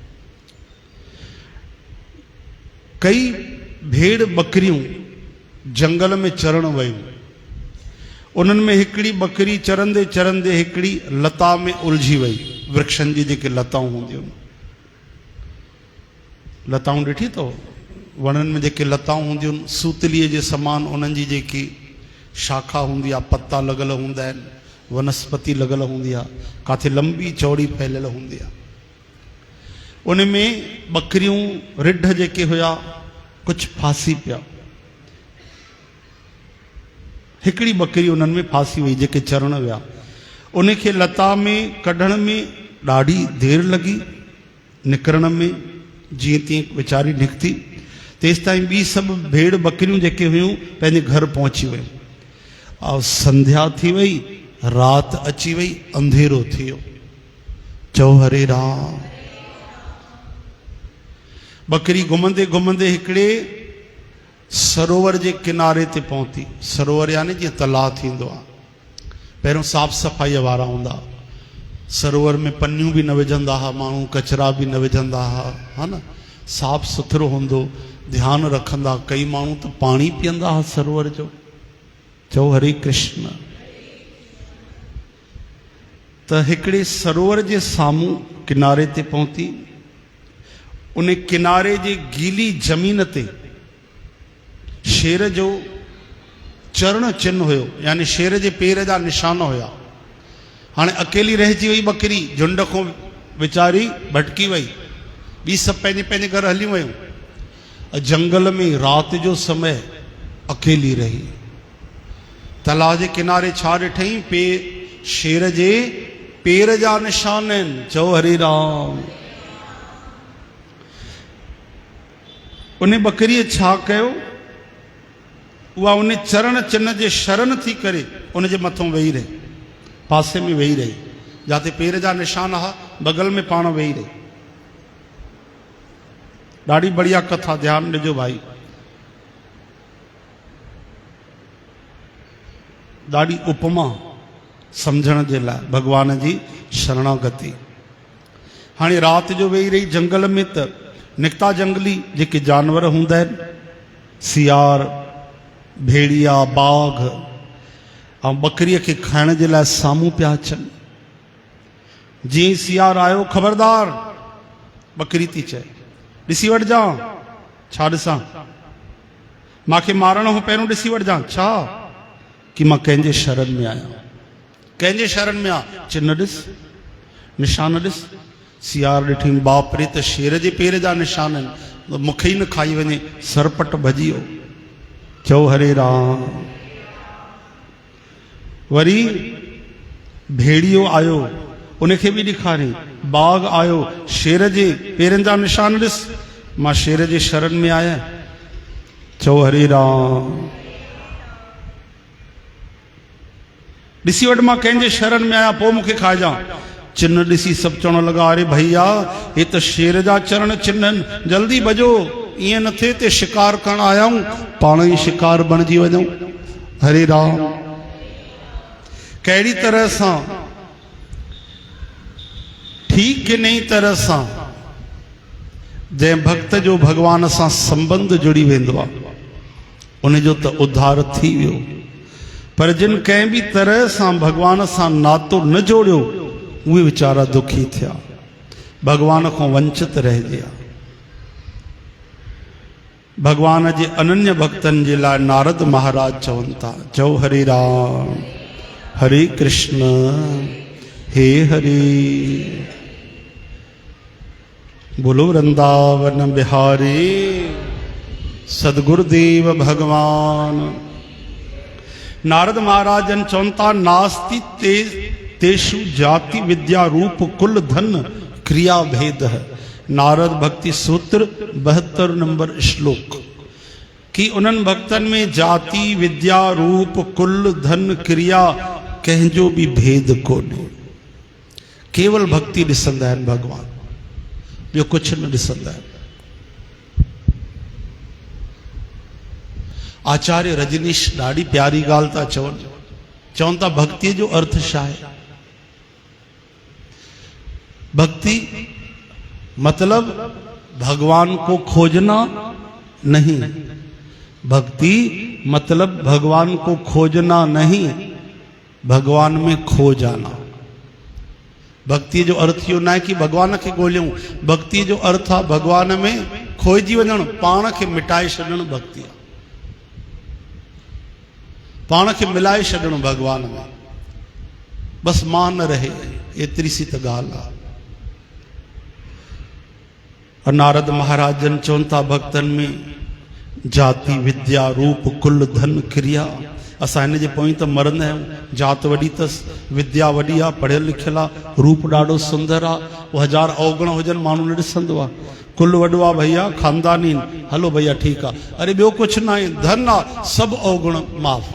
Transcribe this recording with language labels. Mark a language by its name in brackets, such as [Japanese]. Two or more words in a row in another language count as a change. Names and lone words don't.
[Sindhi] कई भेड़ बकरियूं जंगल में चरण वयूं। उन्हनि में हिकिड़ी बकरी चरंदे चरंदे हिकिड़ी लता में उलझी वई। वृक्षनि जी जेके लताऊं हूंदियूं, लताऊं ॾिठी अथव? वणनि में जेके लताऊं हूंदियूं सूतलीअ जे समान उन्हनि जी जेकी शाखा होंगी, पत्ता लगल होंदा आहिनि, वनस्पति लगल होंगी, काथे लंबी चौड़ी फैलियल होंगी। उनमें बकरियों रिढ जेके हुआ कुछ फांसी पिया। हिकड़ी बकरी उन्हनि में फांसी वही जेके चरण विया। उनखे लता में कढण में ॾाढी देर लगी, निकरण में जीअं तीअं वीचारी निकती। तेसिताईं ॿी सभु भेड़ बकरियूं जेके हुयूं पंहिंजे घर पहुची वयूं। और संध्या थी वई, रात अची वई, अंधेरो थियो। चओ हरे राम। बकरी घुमंदे घुमंदे हिकिड़े सरोवर जे किनारे ते पहुती। सरोवर यानी जीअं तलाउ थींदो आहे। पहिरियों साफ़ सफ़ाई वारा हूंदा, सरोवर में पनियूं भी न विझंदा हुआ, माण्हू कचरा भी न विझंदा हुआ, हा न, साफ़ सुथरो हूंदो, ध्यानु रखंदा। कई माण्हू तो पाणी पीअंदा हुआ सरोवर जो। चओ हरे कृष्ण। त हिकिड़े सरोवर जे साम्हूं किनारे ते पहुती। उन किनारे जे गीली जमीन ते शेर जो चरण चिन्ह हुयो, यानी शेर जे पेर जा निशान हुया। हाणे अकेली रहिजी वई बकरी, झुंड खां वीचारी भटकी वई। ॿी सभु पंहिंजे पंहिंजे घर हली वयूं। जंगल में रात जो समय अकेली रही। तलाउ जे किनारे छा ॾिठई? शेर जे पेर जा निशान आहिनि। चओ हरे राम। उन बकरीअ छा कयो? उहा उन चरण चिन्ह जे शरण थी करे उन जे मथां वेही रही, पासे में वेही रही, जाते पेर जा निशान हा बगल में पाण वेही रही। ॾाढी बढ़िया कथा, ध्यानु ॾिजो भाई। ॾाढी उपमा समझण जे लाइ भगवान जी शरणागति। हाणे रात जो वेही रही जंगल में, त निकिता जंगली जेके जानवर हूंदा आहिनि, सियार, भेड़िया, बाघ ऐं बकरीअ खे खाइण जे लाइ साम्हूं पिया अचनि। जीअं सियार आयो, ख़बरदार, बकरी थी चए, ॾिसी वठजां। छा ॾिसां? मूंखे मारण खां पहिरियों ॾिसी वठजां। छा? कि मां कंहिंजे शरण में आहियां। कंहिंजे शरण में आ? चिन्ह ॾिस, निशान ॾिस। सियार ॾिठी, बाप रे, त शेर जे पेर जा निशान आहिनि, मूंखे ई न खाई वञे। सरपट भॼी वियो। चओ हरे राम। वरी भेड़ियो आयो, उनखे बि ॾेखारियईं। बाघ आयो, शेर जे पेरनि जा निशान ॾिस, मां शेर जे शरण में आहियां। चओ हरे राम। ॾिसी वठ, मां कंहिंजे शरण में आहियां, पोइ मूंखे खाइजां। चिन्ह ॾिसी सभु चवण लॻा, अरे भैया, हे त शेर जा चरण चिन्ह आहिनि, जल्दी भॼो, ईअं न थिए ते शिकार करण आया आहियूं, पाण ई शिकार बणिजी वञूं। हरे राम। कहिड़ी तरह सां? ठीक नई तरह सां जंहिं भक्त जो भगवान सां संबंध जुड़ी वेंदो आहे उन जो त उद्धार थी वियो। पर जिन कंहिं बि तरह सां भगवान सां नातो न जोड़ियो उहे वीचारा दुखी थिया, भगवान खां वंचित रहिजी। भगवान जे अनन्य भक्तन जे लाइ नारद महाराज चवनि था, चओ हरे राम हरे कृष्ण हे हरे, बोलो वृंदावन बिहारी सदगुरुदेव भगवान। नारद महाराजन चवनि था, [Sanskrit] नास्ति तेषु जाति विद्या रूप कुल धन क्रिया भेद है। [Sindhi] नारद भक्ति सूत्र 72 नंबर श्लोक कि उन्हनि भक्तन में जाति विद्या रूप कुल धन क्रिया कंहिंजो भी भेद कोन्हे। केवल भक्ति ॾिसंदा आहिनि भगवान, ॿियो कुझु न ॾिसंदा आहिनि। आचार्य रजनीश ॾाढी प्यारी ॻाल्हि था चवनि, चवनि था भक्ति जो अर्थ छा आहे? [Hindi] भक्ति मतलब भगवान को खोजना नहीं, भक्ति मतलब भगवान को खोजना नहीं, भगवान में खो जाना। [Sindhi] भक्ति जो अर्थ यो ना कि भगवान के ॻोल्हियूं, भक्ति जो अर्थ आहे भगवान में खोइजी वञणु, पाण खे मिटाए छॾणु भक्ति आहे। पाण खे मिलाए छॾणु भगवान में, बस मां न रहे, एतिरी सी त ॻाल्हि आहे। नारद महाराजन चवनि था भक्तन में जाति विद्या रूप कुल धन क्रिया। असां हिन जे पोइ त मरंदा आहियूं। जात वॾी अथसि, विद्या वॾी आहे, पढ़ियल लिखियल आहे, रूप ॾाढो सुंदर आहे, उहो 1000 अवगुण हुजनि माण्हू न ॾिसंदो आहे। कुल वॾो आहे भैया, ख़ानदानी, हलो भैया ठीकु आहे। अरे ॿियो कुझु न आहे, धन आहे, सभु अवगुण माफ़।